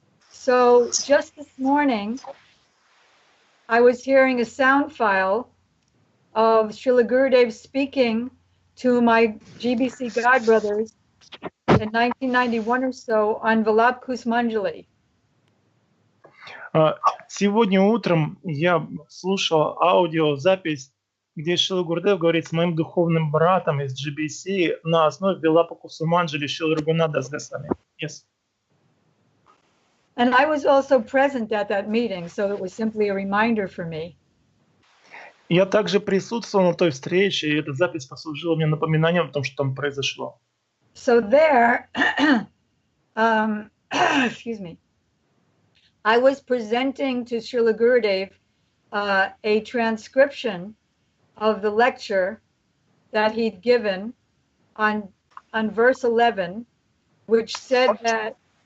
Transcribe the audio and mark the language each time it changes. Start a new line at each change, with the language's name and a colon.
English: So just this morning, I was hearing a sound file of Srila Gurudev speaking to my GBC godbrothers in 1991 or so on Vilap Kusmanjali.
Russian: Сегодня утром я слушал аудиозапись, где Шрила Гурудев говорит с моим духовным братом из GBC на основе Вилапа Кусуманджали Шрилы Рагхунатха с Госвами.
English: Yes. And I was also present at that meeting, so it was simply a reminder for me.
Russian: Я также присутствовал на той встрече, и эта запись послужила мне напоминанием о том, что там произошло.
English: So there, excuse me, I was presenting to Srila Gurudev a transcription of the lecture that he'd given on verse 11, which said that